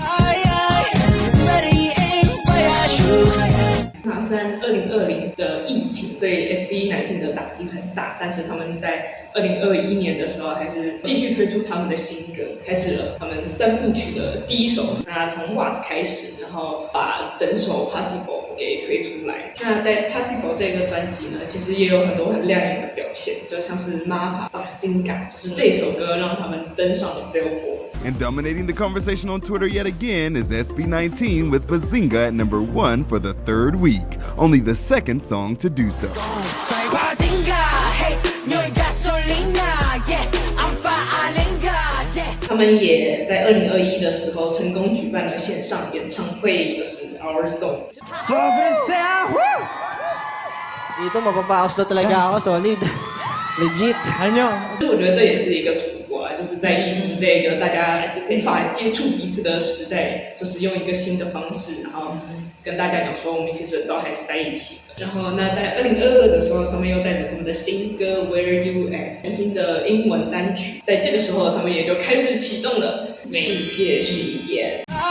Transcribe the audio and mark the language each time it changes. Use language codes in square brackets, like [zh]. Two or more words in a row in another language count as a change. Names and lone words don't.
[zh] 那虽然2020的疫情对 SB19的打击很大，但是他们在2021年的时候还是继续推出他们的新歌，开始了他们3部曲的第一首。那从 What 开始，然后把整首 Possible 给推出来。那在 Possible 这个专辑呢，其实也有很多很亮眼的表现，就像是 Mapa、Bazinga， 就是这首歌让他们登上了 Billboard。 [en] And dominating the conversation on Twitter yet again is SB19 with Bazinga at #1 for the 3rd week, only the 2nd song to do so. [zh] 他们也在2021的时候成功举办了线上演唱会，就是 Our Zone。 [tl] Dito mapapaos na talaga ako, solid. Legit. Ano? [zh] 我觉得这也是一个突破啊，就是在疫情这个大家无法接触彼此的时代，就是用一个新的方式，然后跟大家讲说我们其实都还是在一起的。然后那在2022的时候，他们又带着他们的新歌 Where You At 全新的英文单曲，在这个时候他们也就开始启动了世界巡演。